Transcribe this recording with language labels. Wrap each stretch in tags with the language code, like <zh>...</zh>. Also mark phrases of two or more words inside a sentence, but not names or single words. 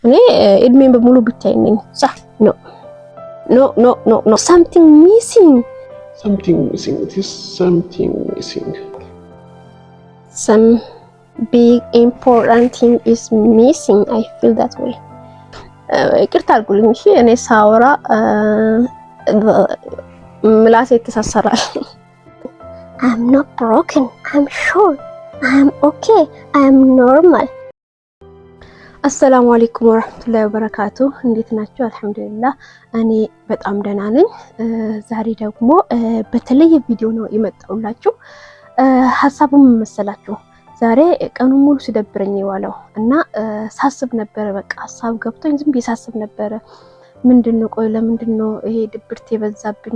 <am>እኔ እድሜን በሙሉ ብቻዬን ነኝ።</am> <en>no no no no no something missing. It is something missing. Some big important thing is missing. I feel that way.</en> <am>ይቅርታ አድርጉልኝ እሺ። እኔ ሳወራ ምላሴ ይተሳሰራል።</am> <en>I'm not broken. I'm sure. I'm okay. I'm normal.</en> <ar>السلام عليكم ورحمة الله وبركاته።</ar> <am>እንዴት ናችሁ? አልሐምዱሊላህ እኔ በጣም ደህና ነኝ። ዛሬ ደግሞ በተለየ ቪዲዮ ነው የመጣሁላችሁ። ሐሳቡም መሰላችሁ ዛሬ ቀኑን ሙሉ ሲደብረኝ የዋለው እና ሳስብ ነበር። በቃ ሐሳብ ገብቶኝ ዝም ብዬ ሳስብ ነበር። ምንድነው ቆይ ለምንድነው ይሄ ድብርት የበዛብኝ?</am>